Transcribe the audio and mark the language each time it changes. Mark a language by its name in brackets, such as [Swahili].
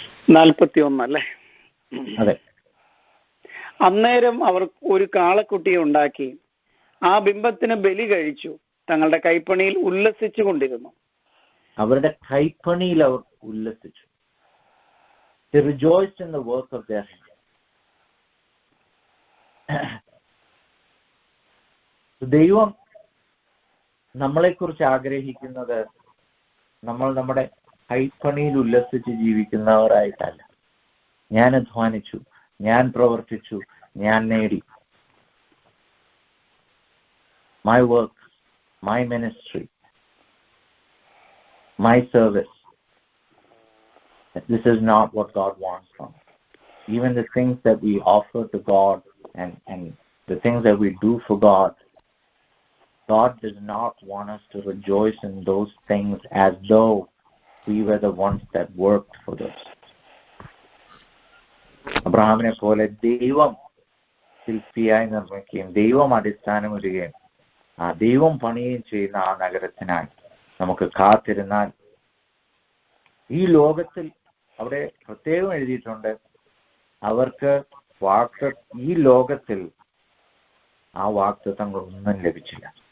[Malayalam] നാൽപ്പത്തി 41 അല്ലേ? അതെ. അന്നേരം അവർ ഒരു കാളക്കുട്ടിയെ ഉണ്ടാക്കി ആ ബിംബത്തിന് ബലി കഴിച്ചു, തങ്ങളുടെ കൈപ്പണിയിൽ ഉല്ലസിച്ചു കൊണ്ടിരുന്നു. അവരുടെ കൈപ്പണിയിൽ അവർ ഉല്ലസിച്ചു. [English] They rejoiced in the work of their hands. [Malayalam] ദൈവം നമ്മളെക്കുറിച്ച് ആഗ്രഹിക്കുന്നത് നമ്മൾ നമ്മുടെ കൈപ്പണിയിൽ ഉല്ലസിച്ച് ജീവിക്കുന്നവരായിട്ടല്ല. ഞാൻ അധ്വാനിച്ചു, ഞാൻ പ്രവർത്തിച്ചു, ഞാൻ നേടി. [English] My work, my ministry, my service. This is not what God wants from us. Even the things that we offer to God and the things that we do for God, God does not want us to rejoice in those things as though we were the ones that worked for those. [Malayalam] അബ്രഹാമിനെ പോലെ ദൈവം ശില്പിയായി നിർമ്മിക്കുകയും ദൈവം അടിസ്ഥാനമിടുകയും ആ ദൈവം പണിയുകയും ചെയ്യുന്ന ആ നഗരത്തിനായി നമുക്ക് കാത്തിരുന്നാൽ ഈ ലോകത്തിൽ, അവിടെ പ്രത്യേകം എഴുതിയിട്ടുണ്ട്, അവർക്ക് ഈ ലോകത്തിൽ ആ വാഗ്ദത്തങ്ങളൊന്നും ലഭിച്ചില്ല.